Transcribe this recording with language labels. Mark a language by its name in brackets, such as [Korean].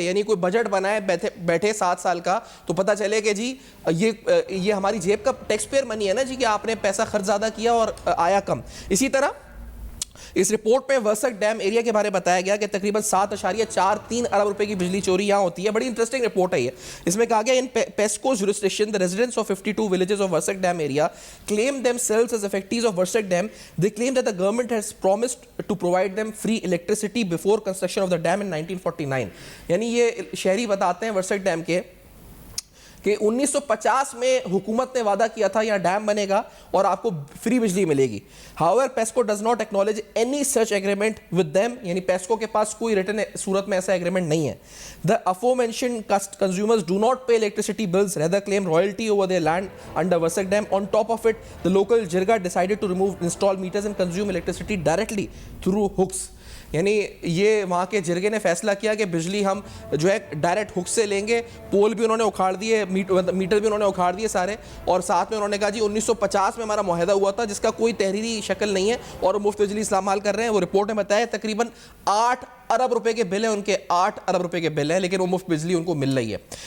[Urdu] یعنی کوئی بجٹ بنائے بیٹھے 7 سال کا تو پتہ چلے کہ جی یہ ہماری جیب کا ٹیکس پیئر منی ہے نا جی, کہ آپ نے پیسہ خرچ زیادہ کیا اور آیا کم. اسی طرح اس رپورٹ میں ورسک ڈیم ایریا کے بارے بتایا گیا کہ تقریباً 7.43 ارب روپے کی بجلی چوری یہاں ہوتی ہے. بڑی انٹرسٹنگ رپورٹ ہے یہ. اس میں کہا گیا [English] In PESCO's jurisdiction the residents of 52 villages of Warsak Dam area claim themselves as effectees of Warsak Dam. They claim that the government has promised to provide them free electricity before construction of the dam in 1949. [Urdu] یعنی یہ شہری بتاتے ہیں Warsak dam کے کہ 1950 میں حکومت نے وعدہ کیا تھا یہاں ڈیم بنے گا اور آپ کو فری بجلی ملے گی. [English] However, PESCO does not acknowledge any such agreement with them. [Urdu] یعنی پیسکو کے پاس کوئی ریٹن صورت میں ایسا ایگریمنٹ نہیں ہے. [English] The aforementioned consumers do not pay electricity bills, rather claim royalty over their land under Warsak Dam. On top of it, the local Jirga decided to remove install meters and consume electricity directly through hooks. [Urdu] یعنی یہ وہاں کے جرگے نے فیصلہ کیا کہ بجلی ہم جو ہے ڈائریکٹ ہک سے لیں گے. پول بھی انہوں نے اکھاڑ دیے, میٹر بھی انہوں نے اکھاڑ دیے سارے, اور ساتھ میں انہوں نے کہا جی 1950 میں ہمارا معاہدہ ہوا تھا جس کا کوئی تحریری شکل نہیں ہے اور مفت بجلی استعمال کر رہے ہیں. وہ رپورٹ میں بتایا تقریباً 8 ارب روپے کے بل ہیں ان کے, 8 ارب روپے کے بل ہیں, لیکن وہ مفت بجلی ان کو مل رہی ہے.